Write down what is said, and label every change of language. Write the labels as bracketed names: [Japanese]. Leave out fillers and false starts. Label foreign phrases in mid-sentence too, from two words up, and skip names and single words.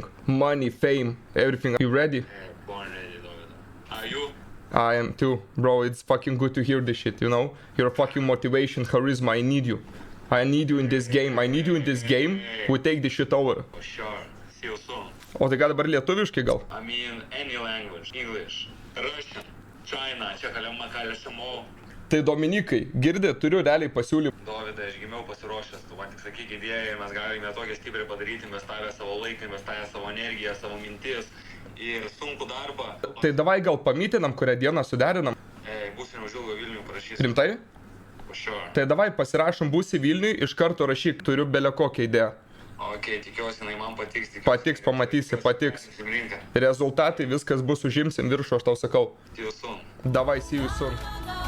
[English] Money, fame, everything. You ready? Born ready, Davido. Are you? I am too. Bro, it's fucking good to hear this shit, you know? You're fucking motivation, charisma. I need you. I need you in this game. We take this shit over. For sure. See you soon. [Lithuanian] O tai gal dabar lietuviškai gal? [English] I mean, any language. English, Russian, China, Čekaliamakalasimo. [Lithuanian] Tai Dominikai, girdė, turiu realiai pasiūlymą. Dovydai, aš gimiau pasiruošęs, tu man tik sakyk idėją, mes galime tokią stipriai padaryti, investavę savo laiką, investavę savo energiją, savo mintis ir sunkų darbą. Tai davai gal pamytinam, kurią dieną suderinam. Būsim užilgo Vilnių parašysim. Rimtai? [English] For sure. [Lithuanian] Tai davai pasirašom būsi Vilniui, iš karto rašyk, turiu belę kokią idėją. Ok, tikiuosi, jinai man patiks. Patiks, pamatysi, patiks. Rezultatai, viskas bus, užimsim viršų, aš tau sakau. [English] See you soon. Davai, see you soon.